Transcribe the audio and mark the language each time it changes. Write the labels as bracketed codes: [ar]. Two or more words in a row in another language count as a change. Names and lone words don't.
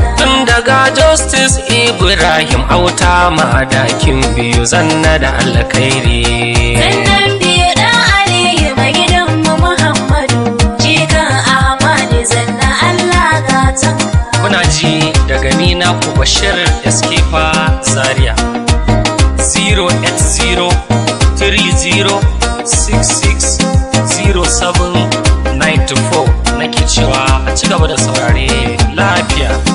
[ha] Tun daga Justice Ibrahim Auta madakin biyu zanna da alkhairi. Sannan biyu ɗan Aliyu mai gidanmu Muhammadu, jikan Ahmadu Zanna Allah gatan. Kuna ji daga ni naku Bashir Eskefa Zaria. Zero eight zero three zero six six zero seven nine four. Nake cewa a ci gaba da saurare lafiya.